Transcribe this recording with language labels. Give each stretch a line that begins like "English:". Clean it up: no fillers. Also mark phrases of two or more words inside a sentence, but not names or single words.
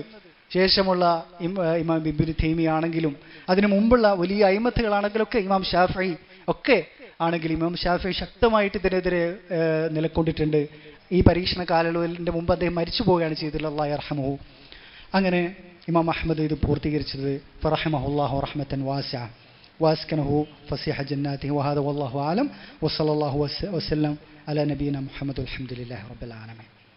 Malayalam: ശേഷമുള്ള ഇമാം ഇബ്നു തൈമിയ ആണെങ്കിലും അതിനു മുമ്പുള്ള വലിയ അയിമ്മത്തുകളാണെങ്കിലൊക്കെ ഇമാം ഷാഫിഈ ഒക്കെ ആണെങ്കിൽ ഇമാം ഷാഫിഈ ശക്തമായിട്ട് ഇതിനെതിരെ നിലകൊണ്ടിട്ടുണ്ട്. ഈ പരീക്ഷണ കാലയളവിൻ്റെ മുമ്പ് അദ്ദേഹം മരിച്ചു പോവുകയാണ് ചെയ്തിട്ടുള്ളത്,
Arabic: الله يرحمه.
Malayalam: അങ്ങനെ ഇമാം അഹ്മദ് ഇത് പൂർത്തീകരിച്ചത്
Arabic: فرحمه الله رحمة واسعة واسكنه فسيح جناته وهذا والله اعلم وصلى الله وسلم على نبينا محمد والحمد لله رب العالمين.